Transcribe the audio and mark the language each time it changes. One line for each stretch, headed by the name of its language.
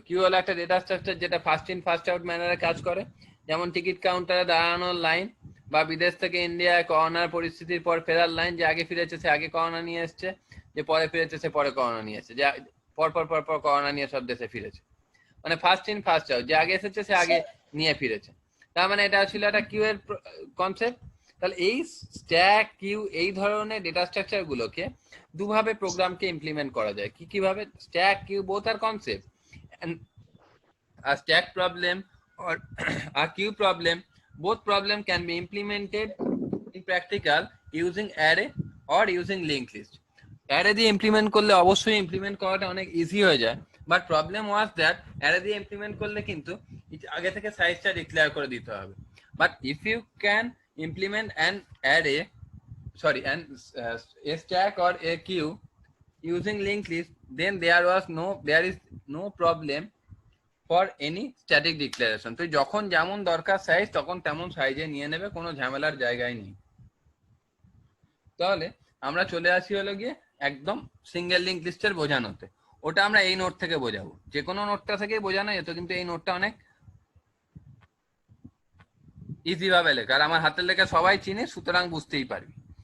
Bangla: Q হলো একটা data structure যেটা ফার্স্ট ইন ফার্স্ট আউট ম্যানারে কাজ করে। যেমন টিকিট কাউন্টারে দাঁড়ানোর লাইন, বা বিদেশ থেকে ইন্ডিয়ায় করোনার পরিস্থিতির পর ফেরার লাইন, যে আগে ফিরেছে সে আগে করোনা নিয়ে এসছে, যে পরে ফিরেছে সে পরে করোনা নিয়ে এসছে, যে পর করোনা নিয়ে সব দেশে ফিরেছে। মানে ফার্স্ট ইন ফার্স্ট আউট, যে আগে এসেছে সে আগে নিয়ে ফিরেছে। তার মানে এটা ছিল একটা কিউ এর কনসেপ্ট। তাহলে এই স্ট্যাক কিউ এই ধরনের ডেটা স্ট্রাকচার গুলোকে দুভাবে প্রোগ্রামকে ইমপ্লিমেন্ট করা যায়। কি কিভাবে?
English: Stack queue both আর concept, a stack problem or a queue problem, both problem can be implemented in practical using array or using linked list.
Bangla: Array দিয়ে implement করলে অবশ্যই ইমপ্লিমেন্ট করাটা অনেক ইজি হয়ে যায়,
English: but problem was that
Bangla: array দিয়ে implement করলে কিন্তু আগে থেকে সাইজটা ডিক্লেয়ার করে দিতে হবে।
English: But if you can implement an array, sorry, and a stack or a queue using linked list, then there is no problem for any static declaration.
Bangla: তুই যখন যেমন দরকার সাইজ তখন তেমন সাইজে নিয়ে নেবে, কোনো ঝামেলার জায়গায় নেই। তাহলে আমরা চলে আসি হলো গিয়ে একদম সিঙ্গেল লিঙ্ক লিস্টের বোঝানোতে। ওটা আমরা এই নোট থেকে বোঝাবো, যে কোনো নোটটা থেকে বোঝানো যেত, কিন্তু এই নোটটা অনেক ইজি ভাবে লেখা, আর আমার হাতের লেখা সবাই চিনে, সুতরাং বুঝতেই পারবি।